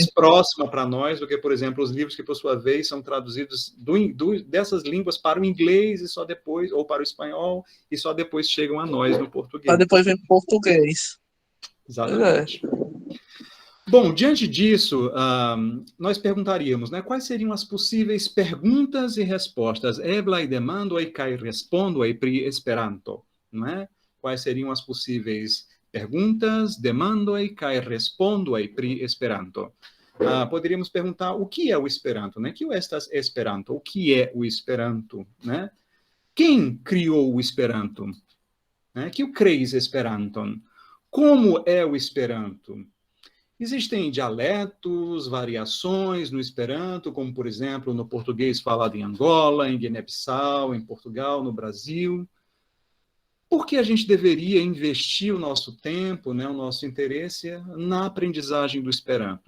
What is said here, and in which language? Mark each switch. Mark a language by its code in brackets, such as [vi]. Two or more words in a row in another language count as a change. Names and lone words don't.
[pt] mais próxima para nós do que, por exemplo, os livros que, por sua vez, são traduzidos dessas línguas para o inglês e só depois, ou para o espanhol, e só depois chegam a nós no português. Para depois vem português. Exatamente. Bom, diante disso, nós perguntaríamos, né, quais seriam as possíveis perguntas e respostas? [eo] Eblaj demandoj kaj respondoj pri Esperanto, [pt] não é? Quais seriam as possíveis perguntas, [eo] demandoj kaj respondoj pri Esperanto? [pt] Poderíamos perguntar o que é o Esperanto, né? [eo] Kio estas Esperanto? [pt] O que é o Esperanto, né? Quem criou o Esperanto? Né? [eo] Kio kreis Esperanton? [pt] Como é o Esperanto? Existem dialetos, variações no Esperanto, como, por exemplo, no português falado em Angola, em Guiné-Bissau, em Portugal, no Brasil. Por que a gente deveria investir o nosso tempo, né, o nosso interesse na aprendizagem do Esperanto?